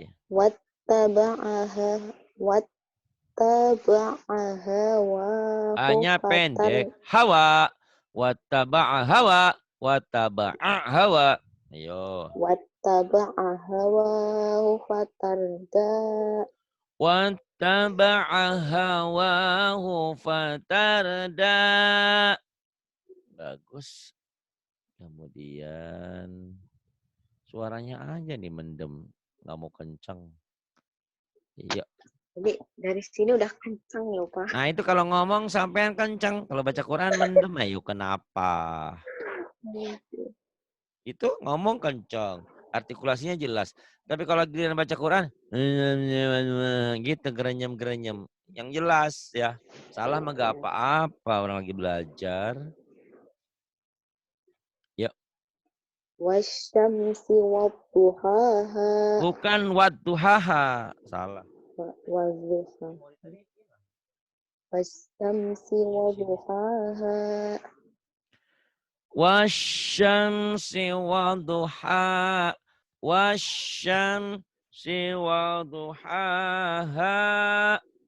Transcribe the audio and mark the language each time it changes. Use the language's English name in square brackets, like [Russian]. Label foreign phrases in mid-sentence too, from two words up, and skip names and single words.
[Arabic] واتبع هواه [Indonesian] Hanya [Arabic] fatar [Indonesian] pendek. Hawa. [Arabic] واتبع هوى. واتبع هوى. [Indonesian] Ayo. [Arabic] واتبع هواه فتردى. واتبع هواه فتردى. [Indonesian] Bagus. Kemudian suaranya aja nih mendem. Nggak mau kencang. Iya. Jadi dari sini udah kencang ya, Pak. Nah itu kalau ngomong sampean kencang. Kalau baca Quran mendem. Ayo kenapa? Itu ngomong kencang. artikulasinya jelas. Tapi kalau giliran baca Quran, gitu gerenyem-gerenyem. Yang jelas ya. Salah mah gak apa-apa orang lagi belajar. Ya, [Arabic] والشمس وضحاها. [Indonesian] bukan wadduhaha. Salah. [Arabic] وضحاها والشمس وضحاها. والشمس وضحاها. والشمس وضحاها.